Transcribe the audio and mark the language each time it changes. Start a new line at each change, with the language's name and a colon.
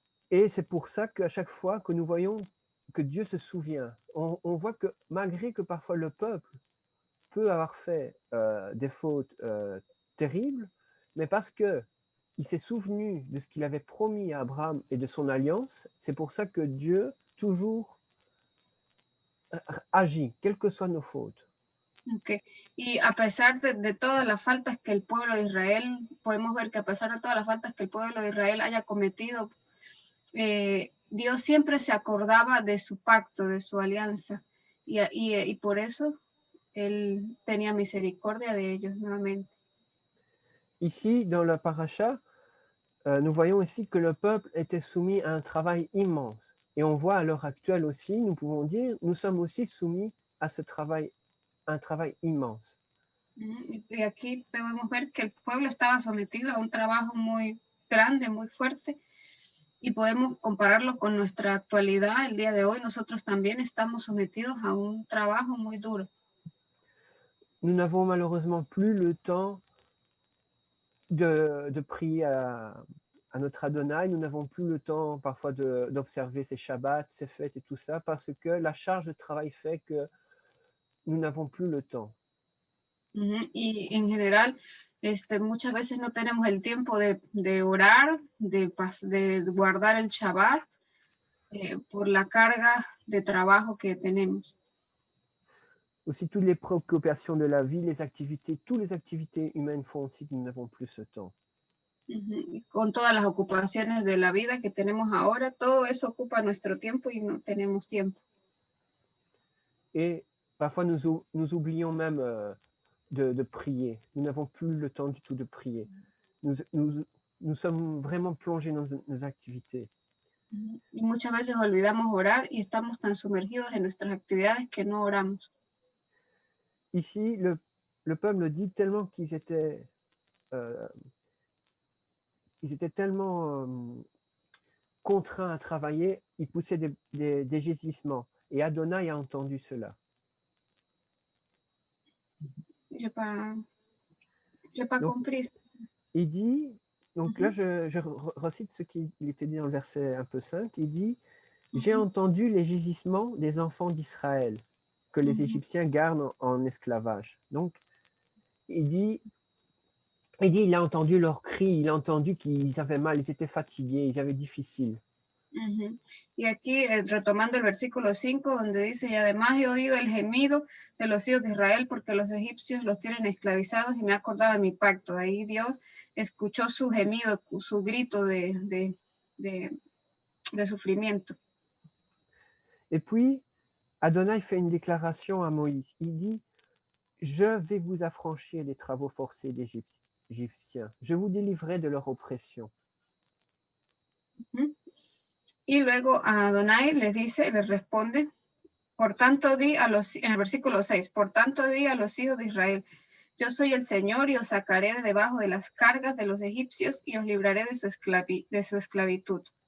French: Et c'est pour ça qu'à chaque fois que nous voyons que Dieu se souvient, on voit que malgré que parfois le peuple peut avoir fait des fautes terribles, mais parce qu'il s'est souvenu de ce qu'il avait promis à Abraham et de son alliance, c'est pour ça que Dieu toujours agit, quelles que soient nos fautes.
English: Okay.
Spanish: Y a pesar de todas las faltas que el pueblo de Israel, podemos ver que a pesar de todas las faltas que el pueblo de Israel haya cometido, Dios siempre se acordaba de su pacto, de su alianza, y por eso Él tenía misericordia de ellos nuevamente.
French: Ici, dans la paracha, nous voyons ici que le peuple était soumis à un travail immense. Et on voit à l'heure actuelle aussi, nous pouvons dire, nous sommes aussi soumis à ce travail, un travail immense.
Spanish: Y aquí podemos ver que el pueblo estaba sometido a un trabajo muy grande, muy fuerte, y podemos compararlo con nuestra actualidad. El día de hoy nosotros también estamos sometidos a un trabajo muy duro.
French: Nous n'avons malheureusement plus le temps de prier à notre Adonai. Nous n'avons plus le temps parfois d'observer ces Shabbats, ces fêtes et tout ça, parce que la charge de travail fait que nous n'avons plus le temps.
Spanish: Y en general, muchas veces no tenemos el tiempo de orar, de guardar el Shabbat, por la carga de trabajo que tenemos.
French: Aussi, toutes les préoccupations de la vie, toutes les activités humaines font aussi que nous n'avons plus ce temps.
Spanish: Con todas las ocupaciones de la vida que tenemos ahora, todo eso ocupa nuestro tiempo y no tenemos tiempo.
French: Et parfois, nous oublions même de prier. Nous n'avons plus le temps du tout de prier. Nous sommes vraiment plongés dans nos activités.
Spanish: Y muchas veces olvidamos orar y estamos tan sumergidos en nuestras actividades que no oramos.
French: Ici, le peuple dit tellement qu'ils étaient tellement contraints à travailler, ils poussaient des gémissements. Et Adonai a entendu cela. J'ai pas Donc, compris. il dit, donc là je recite ce qu'il était dit dans le verset un peu 5, il dit « J'ai entendu les gégissements des enfants d'Israël que les Égyptiens gardent en esclavage. » Donc, il a entendu leurs cris, il a entendu qu'ils avaient mal, ils étaient fatigués, ils avaient difficile.
Spanish: Y aquí, retomando el versículo 5, donde dice, y además he oído el gemido de los hijos de Israel porque los egipcios los tienen esclavizados y me he acordado de mi pacto. De ahí Dios escuchó su gemido, su grito de sufrimiento.
French: Et puis, Adonai fait une déclaration à Moïse. Il dit, je vais vous affranchir des travaux forcés des Égyptiens. Je vous délivrerai de leur oppression.
Spanish: Y luego Adonai les dice, les responde, por tanto di a los, en el versículo 6, por tanto di a los hijos de Israel, yo soy el Señor y os sacaré de debajo de las cargas de los egipcios y os libraré de su esclavitud.